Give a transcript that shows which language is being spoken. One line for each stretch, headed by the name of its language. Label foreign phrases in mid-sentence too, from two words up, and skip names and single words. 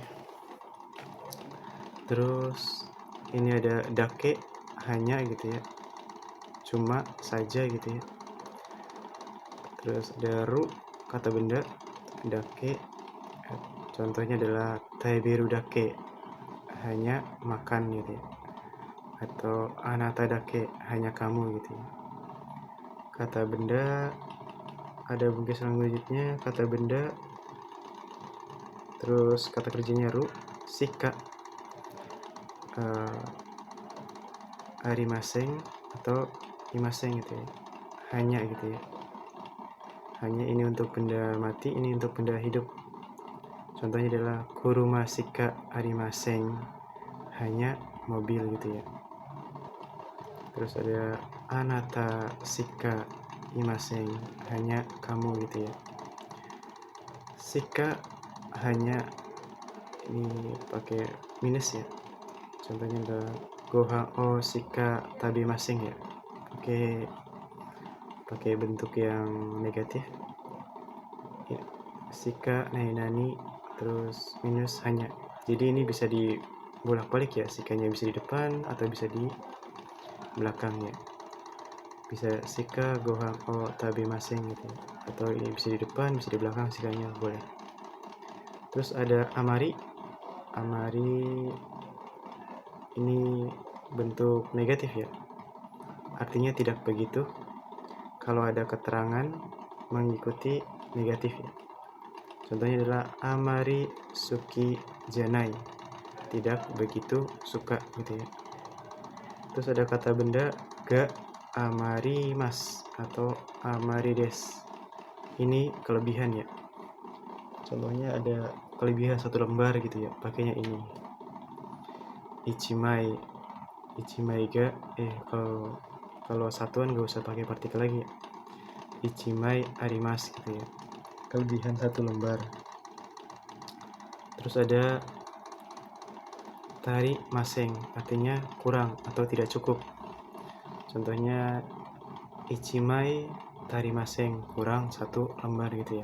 Indonesian: Terus ini ada dake, hanya gitu ya, cuma saja gitu ya. Terus ada ru, kata benda, dake, contohnya adalah
Japanese: 食べるだけ,
Indonesian: hanya makan gitu ya.
Japanese: Atau あなただけ,
Indonesian: hanya kamu gitu ya. Kata benda, ada bungkus selanjutnya kata benda, terus kata kerjanya
Japanese: る、しか、ありません
Indonesian: atau imaseng gitu ya, hanya gitu ya. Hanya ini untuk benda mati, ini untuk benda hidup.
Japanese: Contohnya adalah 車しかありません,
Indonesian: hanya mobil gitu ya. Terus ada
Japanese: あなたしかいません,
Indonesian: hanya kamu gitu ya. Shika, hanya, ini pakai minus ya. Contohnya ada
Japanese: ご飯をしか食べません
Indonesian: ya, pakai bentuk yang negatif.
Japanese: しか何,
Indonesian: terus minus hanya. Jadi ini bisa dibolak-balik ya, shikanya bisa di depan atau bisa di belakang ya. Bisa
Japanese: しかご飯を食べません
Indonesian: gitu ya. Atau ini bisa di depan, bisa di belakang shikanya, boleh. Terus ada amari. Amari ini bentuk negatif ya, artinya tidak begitu. Kalau ada keterangan mengikuti negatif ya.
Japanese: Contohnya adalah あまり好きじゃない,
Indonesian: tidak begitu suka gitu ya. Terus ada kata benda
Japanese: が余ります
Indonesian: atau
Japanese: 余りです,
Indonesian: ini kelebihan ya. Contohnya ada kelebihan 1 lembar gitu ya, pakainya ini
Japanese: 一枚が,
Indonesian: kalau satuan gak usah pakai partikel lagi ya.
Japanese: 一枚あります
Indonesian: gitu ya, kelebihan 1 lembar. Terus ada
Japanese: 足りません,
Indonesian: artinya kurang atau tidak cukup. Contohnya
Japanese: 一枚足りません,
Indonesian: kurang 1 lembar gitu ya.